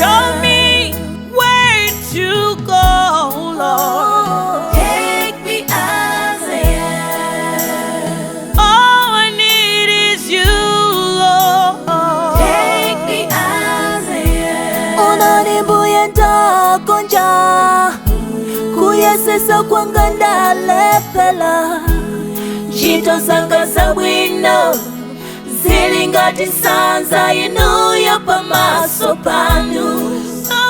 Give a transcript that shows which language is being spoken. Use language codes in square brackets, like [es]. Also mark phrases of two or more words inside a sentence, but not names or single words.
[en] Show me where to go, Lord. Take me as I am. All I need is you, Lord. Take me as I am. [ny] Unanimbuye ndakonja kuyesesa kwanga ndalephera. Ntchito zanga zabwino zili ngati sanza inuyo pamaso panu.